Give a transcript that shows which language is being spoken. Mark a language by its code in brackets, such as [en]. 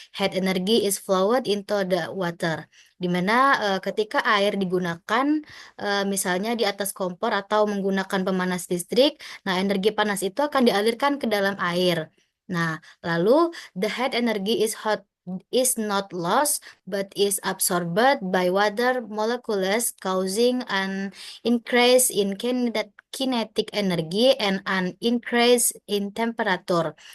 [en] Heat energy is flowed into the water. [id] Di mana ketika air digunakan, misalnya di atas kompor atau menggunakan pemanas listrik, nah energi panas itu akan dialirkan ke dalam air. Nah, lalu [en] the heat energy is not lost but is absorbed by water molecules causing an increase in kinetic energy and an increase in temperature.